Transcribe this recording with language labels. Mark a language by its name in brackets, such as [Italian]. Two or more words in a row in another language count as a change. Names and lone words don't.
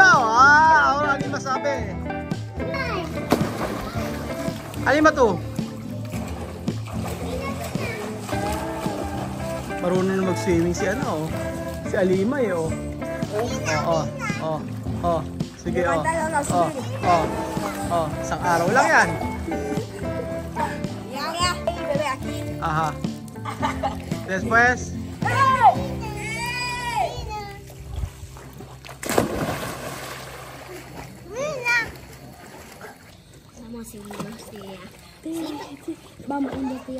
[Filipino] Ako lagi masabi. Alima to. Marunong na mag-swimming si ano, si Alima eh, oh. Sige, isang araw lang yan. Aha. [Spanish] Después. Vamos a ir, vamos a investigar.